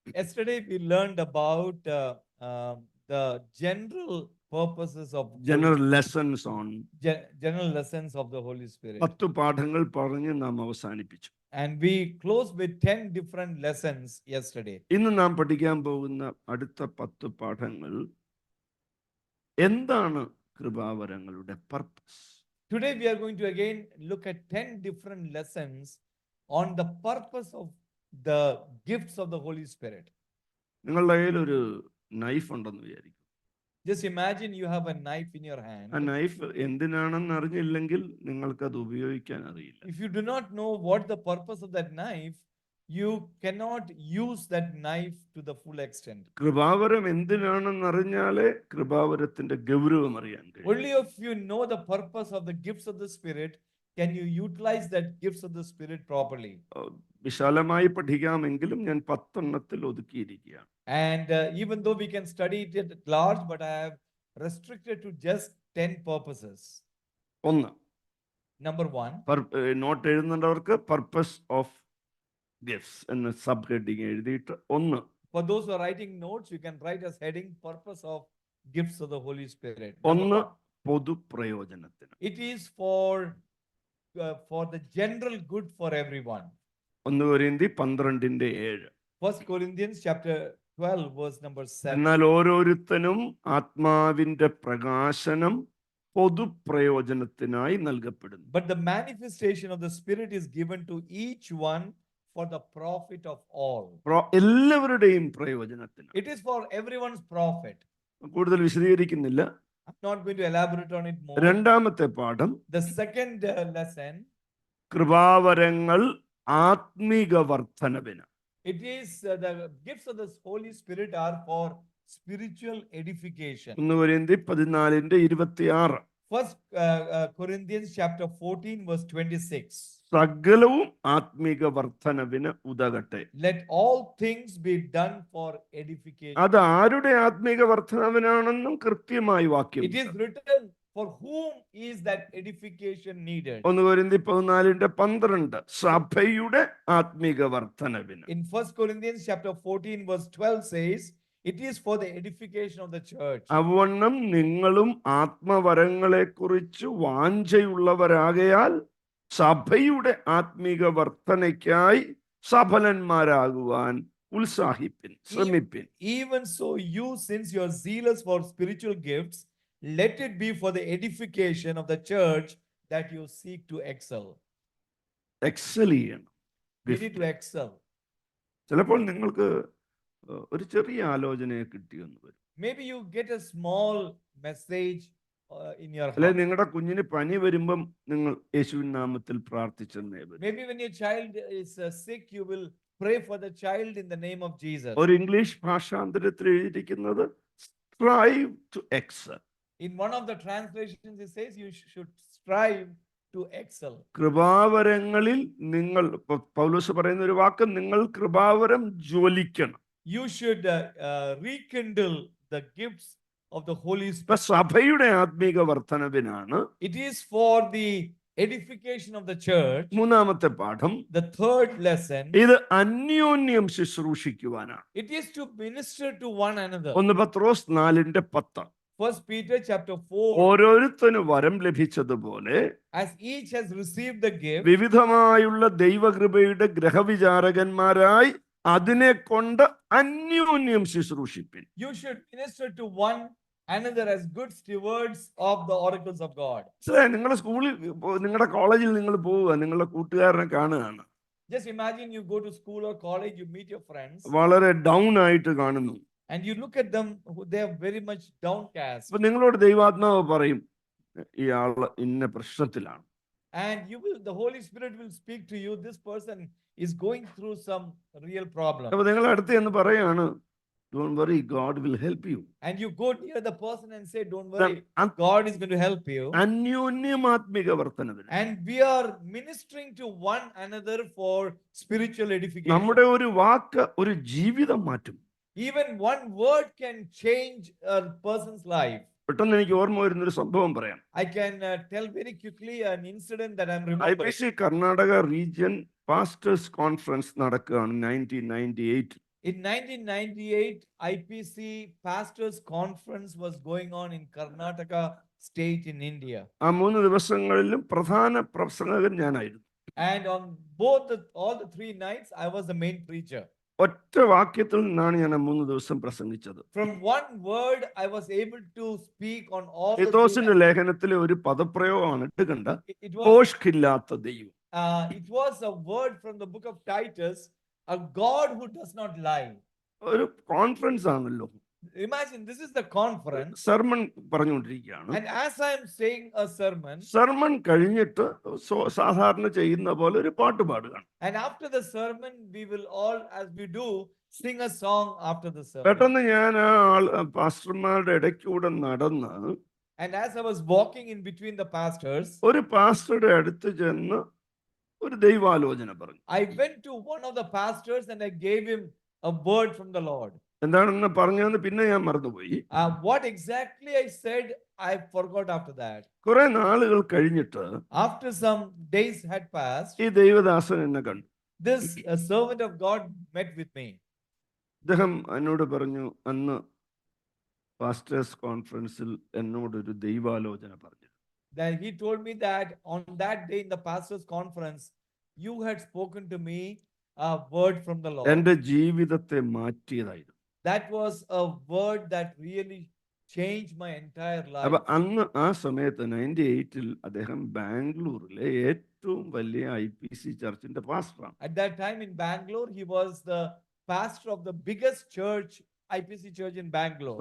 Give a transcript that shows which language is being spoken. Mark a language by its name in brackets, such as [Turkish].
[English] Yesterday we learned about the general purposes of general lessons on general lessons of the Holy Spirit. [Malayalam] 10 പാഠങ്ങൾ പറഞ്ഞ് നാം അവസാനിപ്പിച്ചു. [English] And we closed with 10 different lessons yesterday. [Malayalam] ഇന്ന് നാം പഠിക്കാൻ പോകുന്ന അടുത്ത 10 പാഠങ്ങൾ എന്താണ് കൃപാവരങ്ങളുടെ purpose. [English] Today we are going to again look at 10 different lessons on the purpose of the gifts of the Holy Spirit. [Malayalam] നിങ്ങളുടെ കയ്യിൽ ഒരു നൈഫ് ഉണ്ടെന്ന് വിചാരിക്കും. [English] Just imagine you have a knife in your hand. [Malayalam] ആ knife എന്തിനാണെന്ന് അറിഞ്ഞില്ലെങ്കിൽ നിങ്ങൾക്ക് അത് ഉപയോഗിക്കാൻ അറിയില്ല. [English] If you do not know what the purpose of that knife, you cannot use that knife to the full extent. [Malayalam] കൃപാവരം എന്തിനാണെന്ന് അറിഞ്ഞാലേ കൃപാവരത്തിന്റെ ഗൗരവം അറിയാൻ കഴിയും. [English] Only if you know the purpose of the gifts of the Spirit can you utilize that gifts of the Spirit properly. [Malayalam] വിശാലമായി പഠിക്കാമെങ്കിലും ഞാൻ 10 എണ്ണത്തിൽ ഒതുക്കിയിരിക്കുകയാണ്. [English] And even though we can study it at large, but I have restricted to just 10 purposes. [Malayalam] ഒന്ന്, [English] Number 1, [Malayalam] not എഴുതുന്നവർക്ക് [English] purpose of gifts [Malayalam] എന്ന sub heading എഴുതിയിട്ട് ഒന്ന്. [English] for those who are writing notes, you can write as heading purpose of gifts of the Holy Spirit. [Malayalam] ഒന്ന്, പൊതു പ്രയോജനത്തിന്. [English] It is for the general good for everyone. [Malayalam] 1 കൊരിന്ത്യർ 12:7. [English] 1 Corinthians chapter 12 verse number 7. [Malayalam] എന്നാൽ ഓരോരുത്തനും ആത്മാവിന്റെ പ്രകാശനം പൊതുപ്രയോജനത്തിനായി നൽകപ്പെടുന്നു. [English] But the manifestation of the Spirit is given to each one for the profit of all. [Malayalam] എല്ലാവരുടെയും പ്രയോജനത്തിന്. [English] It is for everyone's profit. [Malayalam] കൂടുതൽ വിശദീകരിക്കുന്നില്ല. [English] I'm not going to elaborate on it more. [Malayalam] രണ്ടാമത്തെ പാഠം, [English] The second lesson, [Malayalam] കൃപാവരങ്ങൾ ആത്മീക വർധനവിന്. [English] it is the gifts of the Holy Spirit are for spiritual edification. [Malayalam] 1 കൊരിന്ത്യർ 14:26. [English] 1 Corinthians chapter 14 verse 26. [Malayalam] സകലവും ആത്മീക വർധനവിന് ഉതകട്ടെ. [English] Let all things be done for edification. [Malayalam] അത് ആരുടെ ആത്മീക വർധനവിനാണെന്നും കൃത്യമായി വാക്യം. [English] It is written for whom is that edification needed. [Malayalam] 1 കൊരിന്ത്യർ 14:12 സഭയുടെ ആത്മീക വർധനവിന്. [English] In 1 Corinthians chapter 14 verse 12 says, it is for the edification of the church. [Malayalam] അവണ്ണം നിങ്ങളും ആത്മവരങ്ങളെ കുറിച്ച് വാഞ്ചയുള്ളവരാകയാൽ സഭയുടെ ആത്മീക വർധനയ്ക്കായി സഫലന്മാരാകുവാൻ ഉത്സാഹിപ്പിൻ, ശ്രമിപ്പിൻ. [English] Even so, you, since you are zealous for spiritual gifts, let it be for the edification of the church that you seek to excel. [Malayalam] Excel ചെയ്യണം. [English] We need to excel. [Malayalam] ചിലപ്പോൾ നിങ്ങൾക്ക് ഒരു ചെറിയ ആലോചനയെ കിട്ടിയെന്ന് വരും. [English] Maybe you get a small message in your [Malayalam] അല്ലെ [English] heart. [Malayalam] നിങ്ങളുടെ കുഞ്ഞിന് പനി വരുമ്പം നിങ്ങൾ യേശുവിൻ നാമത്തിൽ പ്രാർത്ഥിച്ചെന്നേ വരും. [English] Maybe when your child is sick, you will pray for the child in the name of Jesus. [Malayalam] ഒരു ഇംഗ്ലീഷ് ഭാഷാന്തരത്തിൽ എഴുതിയിരിക്കുന്നത് [English] strive to excel. In one of the translations, it says you should strive to excel. [Malayalam] കൃപാവരങ്ങളിൽ നിങ്ങൾ, പൗലോസ് പറയുന്ന ഒരു വാക്ക്, നിങ്ങൾ കൃപാവരം ജ്വലിക്കണം. [English] You should rekindle the gifts of the Holy [Malayalam] ഇപ്പൊ [English] Spirit. [Malayalam] സഭയുടെ ആത്മീക വർധനവിനാണ്. [English] It is for the edification of the church. [Malayalam] മൂന്നാമത്തെ പാഠം, [English] The third lesson, [Malayalam] ഇത് അന്യോന്യം ശുശ്രൂഷിക്കുവാനാണ്. [English] it is to minister to one another. [Malayalam] 1 Pathros 4:10. [English] 1 Peter chapter 4, [Malayalam] ഓരോരുത്തന് വരം ലഭിച്ചതുപോലെ [English] as each has received the gift, [Malayalam] വിവിധമായുള്ള ദൈവകൃപയുടെ ഗ്രഹവിചാരകന്മാരായി അതിനെ കൊണ്ട് അന്യോന്യം ശുശ്രൂഷിപ്പിൻ. [English] you should minister to one another as good stewards of the oracles of God. [Malayalam] നിങ്ങളുടെ സ്കൂളിൽ, നിങ്ങളുടെ കോളേജിൽ നിങ്ങൾ പോവുക, നിങ്ങളുടെ കൂട്ടുകാരനെ കാണുകയാണ്. [English] Just imagine you go to school or college, you meet your friends, [Malayalam] വളരെ ഡൗൺ ആയിട്ട് കാണുന്നു. [English] and you look at them, they are very much downcast. [Malayalam] അപ്പൊ നിങ്ങളോട് ദൈവാത്മാവ് പറയും, ഇയാള് ഇന്ന പ്രശ്നത്തിലാണ്. [English] And the Holy Spirit will speak to you. This person is going through some real problem. [Malayalam] അപ്പൊ നിങ്ങൾ അടുത്ത് എന്ന് പറയാണ്, [English] don't worry, God will help you. And you go near the person and say, don't Then worry, God is going to help you. [Malayalam] അന്യോന്യമാത്മിക വർധനവിന് [English] And we are ministering to one another for spiritual edification. [Malayalam] നമ്മുടെ ഒരു വാക്ക് ഒരു ജീവിതം മാറ്റും. [English] Even one word can change a person's life. [Malayalam] പെട്ടെന്ന് എനിക്ക് ഓർമ്മ വരുന്നൊരു സംഭവം പറയാം. [English] I can tell very quickly an incident that I'm remembering. [Malayalam] IPC Karnataka region pastors conference നടക്കുകയാണ് 1998. [English] In 1998, IPC Pastors Conference was going on in Karnataka state in India. [Malayalam] ആ 3 ദിവസങ്ങളിലും പ്രധാന പ്രസംഗകൻ ഞാനായിരുന്നു. [English] And on all the 3 nights, I was the main preacher. [Malayalam] ഒറ്റ വാക്യത്തിൽ നിന്നാണ് ഞാൻ 3 ദിവസം പ്രസംഗിച്ചത്. [English] From one word, I was able to speak on all the 3 [Malayalam] തീത്തോസിന്റെ [English] nights. [Malayalam] ലേഖനത്തിലെ ഒരു പദപ്രയോഗമാണ് എടുക്കണ്ട, [English] It was, [Malayalam] പോഷ്കില്ലാത്ത ദൈവം. [English] it was a word from the book of Titus, a God who does not lie. [Malayalam] ഒരു കോൺഫറൻസ് ആണല്ലോ. [English] Imagine, this is the conference. [Malayalam] Sermon പറഞ്ഞുകൊണ്ടിരിക്കുകയാണ്. [English] And as I am saying a sermon, [Malayalam] sermon കഴിഞ്ഞിട്ട് സാധാരണ ചെയ്യുന്ന പോലെ ഒരു പാട്ട് പാടുകയാണ്. [English] and after the sermon, we will all, as we do, sing a song after the sermon. [Malayalam] പെട്ടെന്ന് ഞാൻ ആ പാസ്റ്റർമാരുടെ ഇടയ്ക്കൂടെ നടന്ന് [English] And as I was walking in between the pastors, [Malayalam] ഒരു പാസ്റ്ററുടെ അടുത്ത് ചെന്ന് ഒരു ദൈവാലോചന പറഞ്ഞു. [English] I went to one of the pastors and I gave him a word from the Lord. [Malayalam] എന്താണെന്ന് പറഞ്ഞതെന്ന് പിന്നെ ഞാൻ മറന്നുപോയി. [English] What exactly I said, I forgot after that. [Malayalam] കുറെ നാളുകൾ കഴിഞ്ഞിട്ട് [English] After some days had passed, [Malayalam] ഈ ദൈവദാസൻ എന്നെ കണ്ടു. [English] this servant of God met with me. [Malayalam] അദ്ദേഹം എന്നോട് പറഞ്ഞു, അന്ന് പാസ്റ്റേഴ്സ് കോൺഫറൻസിൽ എന്നോടൊരു ദൈവാലോചന പറഞ്ഞു. [English] Then he told me that on that day in the pastors conference, you had spoken to me a word from the Lord. [Malayalam] എന്റെ ജീവിതത്തെ മാറ്റിയതായിരുന്നു. [English] That was a word that really changed my entire life. [Malayalam] അപ്പൊ അന്ന് ആ സമയത്ത് 98-ൽ അദ്ദേഹം ബാംഗ്ലൂരിലെ ഏറ്റവും വലിയ IPC ചർച്ചിന്റെ പാസ്റ്ററാണ്. [English] At that time in Bangalore, he was the pastor of the biggest church, IPC church in Bangalore.